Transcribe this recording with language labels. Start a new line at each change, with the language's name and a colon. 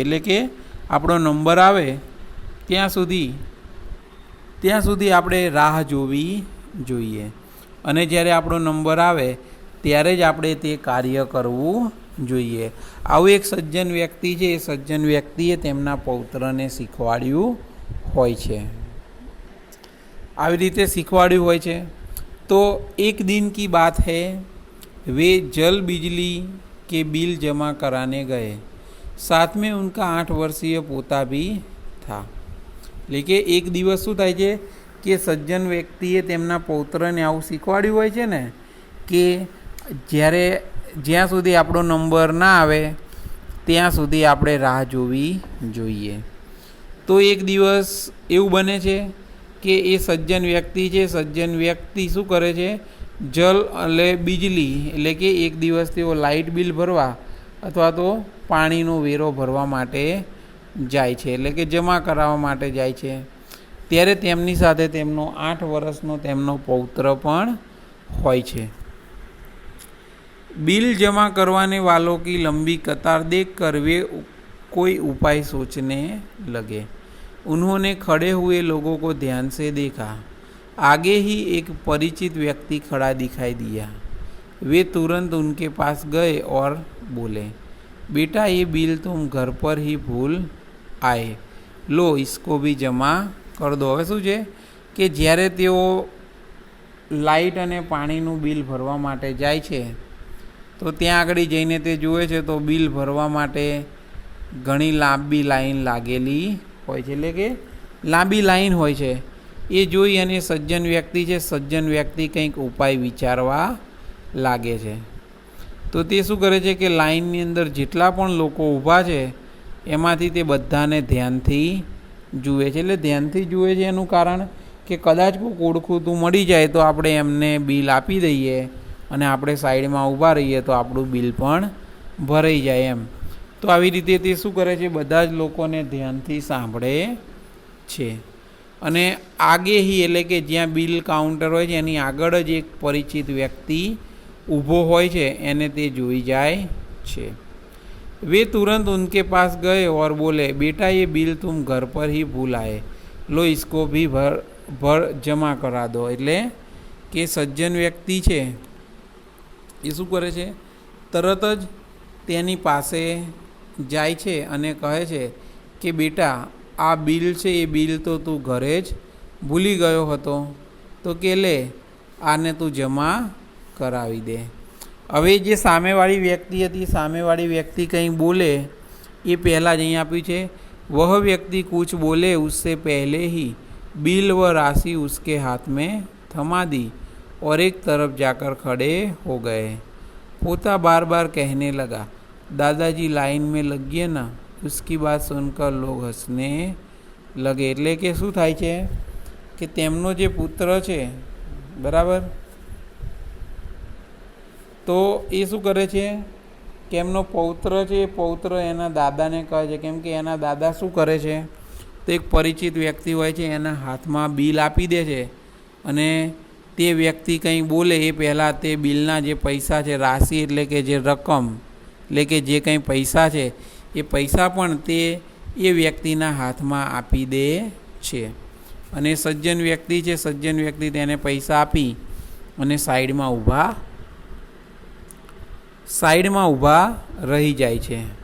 Gujarati: એટલે કે આપણો નંબર આવે ત્યાં સુધી આપણે રાહ જોવી જોઈએ અને જ્યારે આપણો નંબર આવે ત્યારે જ આપણે તે કાર્ય કરવું જોઈએ. આવું એક સજ્જન વ્યક્તિ છે, એ સજ્જન વ્યક્તિએ તેમના પૌત્રને શીખવાડ્યું હોય છે. આવી રીતે શીખવાડ્યું હોય છે. તો એક
Hindi: दिन की बात है, वे जल बिजली के बिल जमा कराने गए, साथ में उनका 8 वर्षीय पोता भी था.
Gujarati: એટલે કે એક દિવસ શું થાય છે કે સજ્જન વ્યક્તિએ તેમના પૌત્રને આવું શીખવાડ્યું હોય છે ને કે જ્યાં સુધી આપણો નંબર ના આવે ત્યાં સુધી આપણે રાહ જોવી જોઈએ. તો એક દિવસ એવું બને છે કે એ સજ્જન વ્યક્તિ છે, સજ્જન વ્યક્તિ શું કરે છે, જલ એટલે બીજલી એટલે કે એક દિવસ તેઓ લાઇટ બિલ ભરવા અથવા તો પાણીનો વેરો ભરવા માટે જાય છે, એટલે કે જમા કરાવવા માટે જાય છે. ત્યારે તેમની સાથે તેમનો 8 વર્ષનો તેમનો પૌત્ર પણ હોય છે.
Hindi: बिल जमा करवाने वालों की लंबी कतार देखकर वे कोई उपाय सोचने लगे. उन्होंने खड़े हुए लोगों को ध्यान से देखा. आगे ही एक परिचित व्यक्ति खड़ा दिखाई दिया. वे तुरंत उनके पास गए और बोले, बेटा ये बिल तुम घर पर ही भूल आए, लो इसको भी जमा कर दो.
Gujarati: હવે શું છે કે જ્યારે તેઓ લાઇટ અને પાણીનું બિલ ભરવા માટે જાય છે તો ત્યાં આગળ જઈને તે જુએ છે તો બિલ ભરવા માટે ઘણી લાંબી લાઈન લાગેલી હોય છે, એટલે કે લાંબી લાઈન હોય છે. એ જોઈ અને સજ્જન વ્યક્તિ છે, સજ્જન વ્યક્તિ કંઈક ઉપાય વિચારવા લાગે છે. તો તે શું કરે છે કે લાઈનની અંદર જેટલા પણ લોકો ઊભા છે એમાંથી તે બધાને ધ્યાનથી જુએ છે. એટલે ધ્યાનથી જુએ છે એનું કારણ કે કદાચ કોઈ ઓળખુતું મળી જાય તો આપણે એમને બિલ આપી દઈએ અને આપણે સાઈડમાં ઊભા રહીએ તો આપણું બિલ પણ ભરાઈ જાય એમ. તો આવી રીતે તે શું કરે છે, બધા જ લોકોને ધ્યાનથી સાંભળે છે. અને
Hindi: આગે હી
Gujarati: એટલે કે જ્યાં બિલ કાઉન્ટર હોય છે એની આગળ જ એક પરિચિત વ્યક્તિ ઊભો હોય છે એને તે જોઈ જાય છે.
Hindi: वे तुरंत उनके पास गए और बोले, बेटा ये बिल तुम घर पर ही भूल आए, लो इसको भी भर जमा करा दो.
Gujarati: એટલે કે સજ્જન વ્યક્તિ છે એ શું કરે છે, તરત જ તેની પાસે જાય છે અને કહે છે કે બેટા આ બિલ છે એ બિલ તો તું ઘરે જ ભૂલી ગયો હતો, તો કે લે આને તું જમા કરાવી દે. હવે જે સામેવાળી વ્યક્તિ હતી, સામેવાળી વ્યક્તિ કંઈ બોલે એ પહેલાં જ અહીં આપ્યું છે,
Hindi: वह व्यक्ति कुछ बोले उससे पहले ही बिल व राशि उसके हाथ में थमा दी और एक तरफ जाकर खड़े हो गए। पोता बार बार कहने लगा, दादाजी लाइन में लगिए ना। उसकी बात सुनकर लोग हंसने लगे।
Gujarati: એટલે કે શું થાય છે કે તેમનો જે પુત્ર છે, બરાબર, તો એ શું કરે છે કે એમનો પૌત્ર છે, એ પૌત્ર એના દાદાને કહે છે, કેમ કે એના દાદા શું કરે છે, તો એક પરિચિત વ્યક્તિ હોય છે એના હાથમાં બિલ આપી દે છે અને તે વ્યક્તિ કંઈ બોલે એ પહેલાં તે બિલના જે પૈસા છે, રાશિ એટલે કે જે રકમ, એટલે કે જે કંઈ પૈસા છે એ પૈસા પણ તે એ વ્યક્તિના હાથમાં આપી દે છે અને સજ્જન વ્યક્તિ છે, સજ્જન વ્યક્તિ તેને પૈસા આપી અને સાઈડમાં ઊભા રહી જાય છે